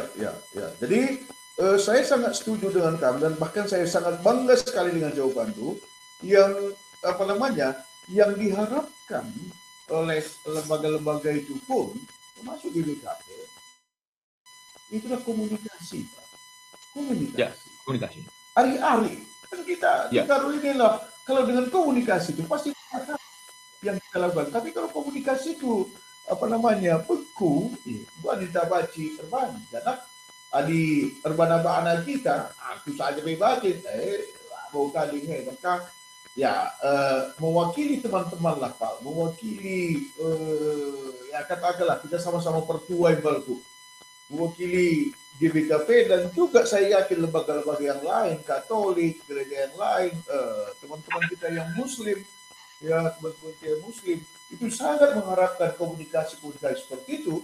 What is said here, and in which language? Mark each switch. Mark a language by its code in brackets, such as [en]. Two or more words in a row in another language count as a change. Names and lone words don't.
[id] Jadi saya sangat setuju dengan kamu dan bahkan saya sangat bangga sekali dengan jawaban itu yang yang diharapkan oleh lembaga-lembaga itu pun termasuk BPKP itulah komunikasi, Pak. Komunikasi. Hari-hari kan kita inilah kalau dengan komunikasi itu pasti yang kita lakukan. Tapi kalau komunikasi itu beku, wanita baci terbang, [btx] janak adi erbana anak kita, [id] aku saja bebatin, mau kali ini, maka ya mewakili teman-teman lah, Pak, mewakili ya katakanlah kita sama-sama pertuai balku, mewakili GBKP dan juga saya yakin lembaga-lembaga yang lain, Katolik, gereja yang lain, teman-teman kita yang Muslim, ya teman-teman kiai muslim itu sangat mengharapkan komunikasi-komunikasi seperti itu.